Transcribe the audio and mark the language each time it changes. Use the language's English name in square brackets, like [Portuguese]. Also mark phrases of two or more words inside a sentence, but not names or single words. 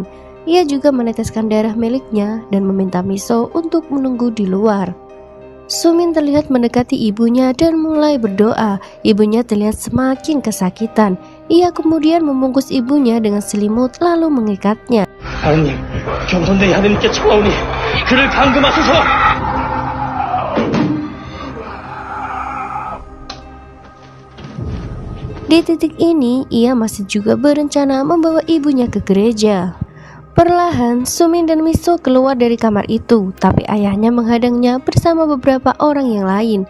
[Indonesian] Ia juga meneteskan darah miliknya dan meminta Miso untuk menunggu di luar. Sumin terlihat mendekati ibunya dan mulai berdoa. Ibunya terlihat semakin kesakitan. Ia kemudian membungkus ibunya dengan selimut lalu mengikatnya. [Korean] 하느님, 경선대의 하느님께 청하오니 그를 감금하소서. [Indonesian] Di titik ini, ia masih juga berencana membawa ibunya ke gereja. Perlahan, Sumin dan Miso keluar dari kamar itu, tapi ayahnya menghadangnya bersama beberapa orang yang lain.